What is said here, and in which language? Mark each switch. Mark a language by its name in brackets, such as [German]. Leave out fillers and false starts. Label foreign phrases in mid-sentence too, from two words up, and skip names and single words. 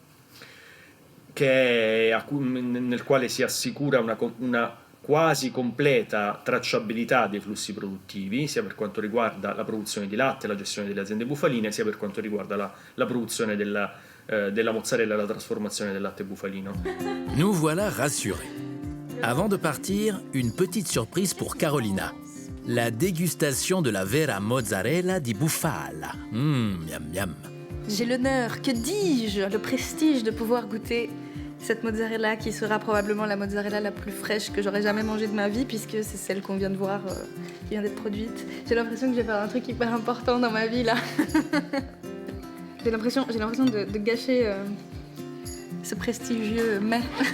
[Italian] nel quale si assicura una quasi completa tracciabilità dei flussi produttivi, sia per quanto riguarda la produzione di latte, la gestione delle aziende bufaline, sia per quanto riguarda la produzione della mozzarella e la trasformazione del latte bufalino. [French] Nous voilà rassurés. Avant de partir, une petite surprise pour Carolina. La dégustation de la [Italian] vera mozzarella di bufala. [French] Miam miam. J'ai l'honneur, que dis-je, le prestige de pouvoir goûter cette mozzarella qui sera probablement la mozzarella la plus fraîche que j'aurais jamais mangée de ma vie puisque c'est celle qu'on vient de voir, qui vient d'être produite. J'ai l'impression que je vais faire un truc hyper important dans ma vie là. J'ai l'impression de gâcher ce prestigieux mets.